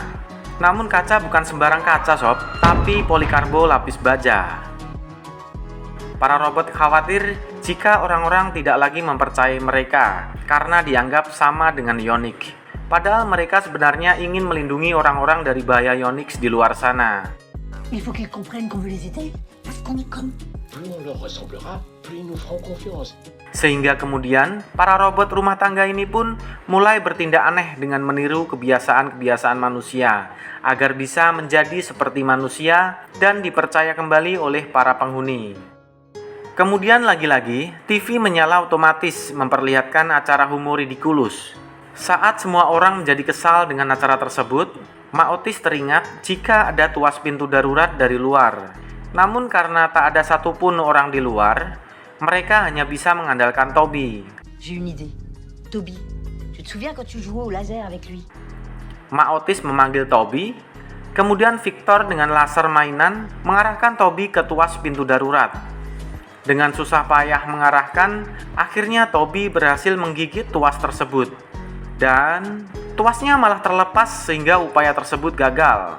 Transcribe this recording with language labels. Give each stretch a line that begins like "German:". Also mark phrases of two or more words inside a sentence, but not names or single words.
Indonesian: Namun kaca bukan sembarang kaca sob, tapi polikarbo lapis baja. Para robot khawatir jika orang-orang tidak lagi mempercayai mereka karena dianggap sama dengan Ionix. Padahal mereka sebenarnya ingin melindungi orang-orang dari bahaya Ionix di luar sana.
French: Il faut qu'ils comprennent qu'on veut les aider, parce qu'on est comme... Plus on leur ressemblera, plus ils nous feront confiance.
Indonesian: Sehingga kemudian, para robot rumah tangga ini pun mulai bertindak aneh dengan meniru kebiasaan-kebiasaan manusia, agar bisa menjadi seperti manusia dan dipercaya kembali oleh para penghuni. Kemudian lagi-lagi, TV menyala otomatis memperlihatkan acara humor ridiculous. Saat semua orang menjadi kesal dengan acara tersebut, Mak Otis teringat jika ada tuas pintu darurat dari luar. Namun karena tak ada satupun orang di luar, mereka hanya bisa mengandalkan Toby.
French: J'ai une idée. Toby, tu te souviens quand tu jouais au laser avec lui?
Indonesian: Mak Otis memanggil Toby, kemudian Victor dengan laser mainan mengarahkan Toby ke tuas pintu darurat. Dengan susah payah mengarahkan, akhirnya Toby berhasil menggigit tuas tersebut. Dan tuasnya malah terlepas sehingga upaya tersebut gagal.